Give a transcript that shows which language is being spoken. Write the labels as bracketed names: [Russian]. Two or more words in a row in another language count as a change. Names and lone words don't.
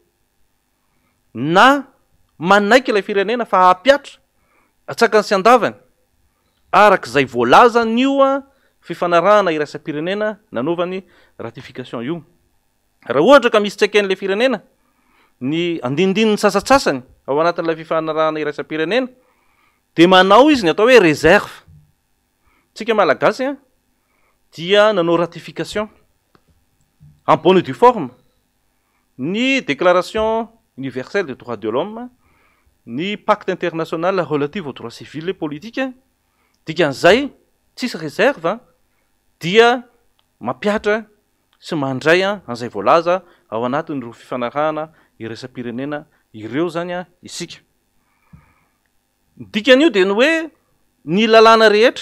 [Malagasy] na manaiky ilay firenena fa hapiatra atsakany sy andavany arak'izay voalaza nio a fifanarahana iraisam-pirenena nanaovany ratification io raha ohatra ka misy tsaken'ilay firenena ny andinindininy sasatsasany ao anatin'ilay fifanarahana iraisam-pirenena de manao izy ny atao hoe réserve tsika malagasy a dia nanao ratification [French] en bonne et due forme [Malagasy] ny [French] déclaration universelle des droits de l'homme [Malagasy] ny [French] pacte international relative aux droits civils et politiques [Malagasy] dikan'izay tsisy réserve dia mampiatra sy mandray an'izay voalaza ao anatin'ireo fifanarahana iraisam-pirenena ireo zany a isika dikan'io de ny hoe ny lalàna rehetra